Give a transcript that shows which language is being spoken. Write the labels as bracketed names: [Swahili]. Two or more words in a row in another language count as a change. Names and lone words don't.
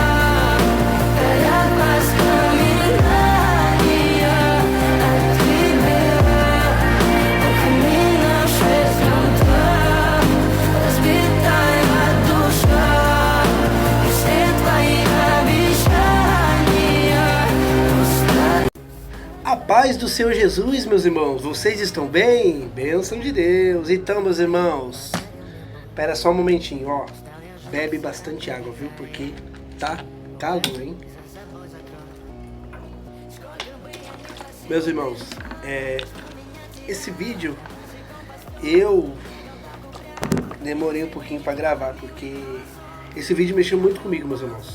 [Russian] Горят воспоминания о тебе. У камина в 6 утра разбитая душа. И все твои обещания пустота. [Portuguese] A paz do Senhor Jesus, meus irmãos, vocês estão bem? Bênção de Deus. Então, meus irmãos, espera só um momentinho, ó. Bebe bastante água, viu? Porque tá calor, hein? Meus irmãos, esse vídeo eu demorei um pouquinho pra gravar, porque esse vídeo mexeu muito comigo, meus irmãos.